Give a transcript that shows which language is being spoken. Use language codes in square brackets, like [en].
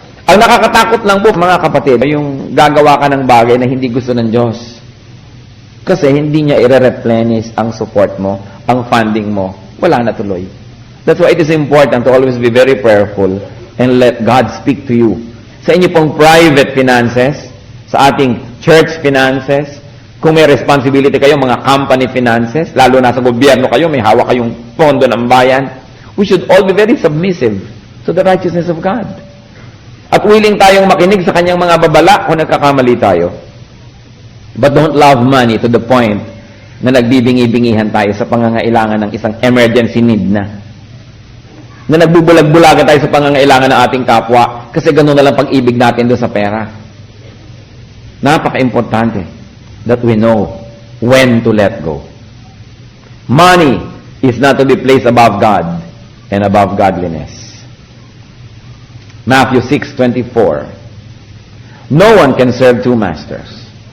[tl] Ang nakakatakot lang po, mga kapatid, yung gagawa ka ng bagay na hindi gusto ng Diyos. Kasi hindi niya i-replenish ang support mo, ang funding mo, wala na tuloy. [en] That's why it is important to always be very prayerful and let God speak to you. [tl] Sa inyo pong private finances, sa ating church finances, kung may responsibility kayo, mga company finances, lalo na sa gobyerno kayo, may hawak kayong pondo ng bayan, [en] we should all be very submissive to the righteousness of God. [tl] At willing tayong makinig sa kanyang mga babala kung nagkakamali tayo. [en] But don't love money to the point [tl] na nagbibingi-bingihan tayo sa pangangailangan ng isang emergency need na nagbubulag-bulagan tayo sa pangangailangan ng ating kapwa kasi gano'n na lang pag-ibig natin doon sa pera. Napaka-importante [en] that we know when to let go. Money is not to be placed above God and above godliness. Matthew 6:24. No one can serve two masters.